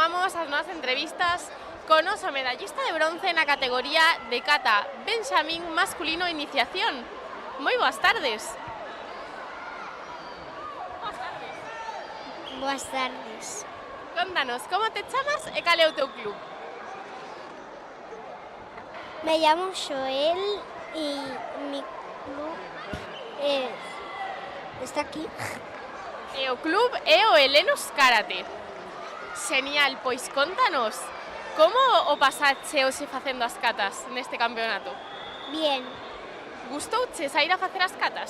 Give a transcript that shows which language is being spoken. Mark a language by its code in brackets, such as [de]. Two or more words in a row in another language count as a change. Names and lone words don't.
[gl] Continuamos as nosas entrevistas con oso medallista de bronce [es] en la categoría de kata Benjamín masculino iniciación. [gl] Moi boas tardes. Boas tardes. Contanos, como te chamas e cal é o teu club? [es] Me llamo Joel y mi club está aquí. [gl] E o club é o Helenos Karate. Genial, pois contanos, como o pasache hoxe facendo as catas neste campeonato? [es] Bien, [gl] Gustouche saír a facer as catas?